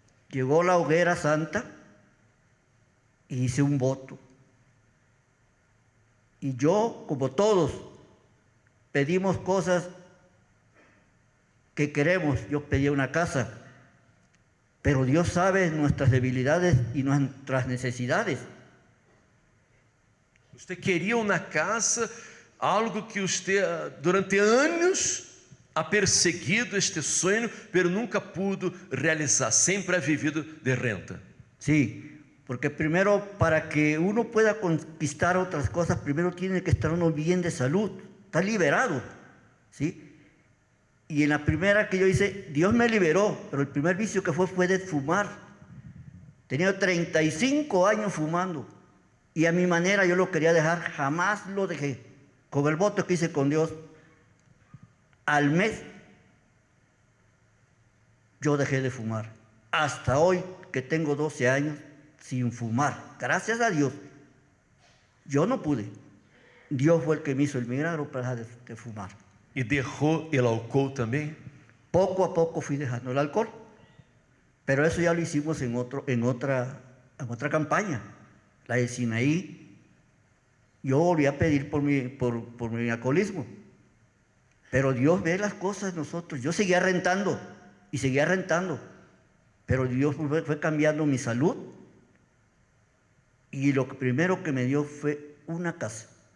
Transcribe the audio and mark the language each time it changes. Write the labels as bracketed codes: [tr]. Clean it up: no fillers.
[es] Llegó la hoguera santa y hice un voto. Y yo, como todos, pedimos cosas que queremos. Yo pedí una casa, pero Dios sabe nuestras debilidades y nuestras necesidades. [pt] Você queria uma casa, algo que você durante anos ha perseguido este sonho, pero nunca pudo realizar, sempre ha vivido de renta. [es] Sí, porque primero para que uno pueda conquistar otras cosas, primero tiene que estar uno bien de salud, está liberado, ¿sí? Y en la primera que yo hice, Dios me liberó, pero el primer vicio que fue de fumar. Tenía 35 años fumando y a mi manera yo lo quería dejar, jamás lo dejé. Con el voto que hice con Dios, al mes yo dejé de fumar. Hasta hoy que tengo 12 años sin fumar, gracias a Dios. Yo no pude. Dios fue el que me hizo el milagro para dejar de fumar. [pt] E deixou o álcool também? [es] Poco a poco fui dejando el alcohol, pero eso ya lo hicimos en otra campaña, la de Sinaí. Yo volví a pedir por mi alcoholismo, pero Dios ve las cosas de nosotros. Yo seguía rentando y seguía rentando, pero Dios fue cambiando mi salud, y lo primero que me dio fue una casa.